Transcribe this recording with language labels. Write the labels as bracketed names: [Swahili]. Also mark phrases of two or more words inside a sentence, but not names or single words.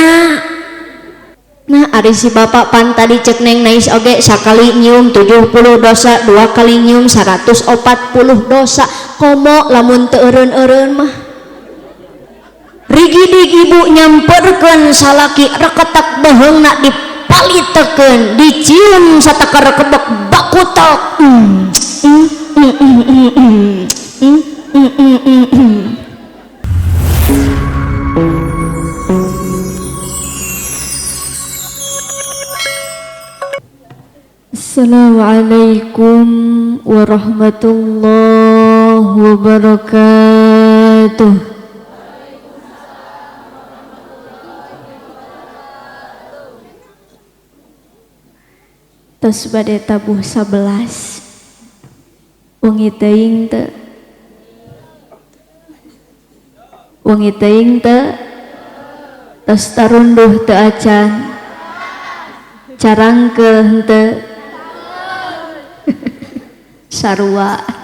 [Sundanese] Nah ari si bapak pan tadi cek Neng Nais oge sakali nyium 70 dosa, 2 kali nyium 140 dosa. Komo lamun teu eureun-eureun mah rigidig ibu nyamperkeun salaki reketak beheungna dipalitekeun dicium satakar kebek bakutok. [Arabic] السلام عليكم ورحمة الله وبركاته. [Sundanese] Tos bade tabuh 11 wengi teuing teu tos tarunduh teu acan carangkeun teu sarua.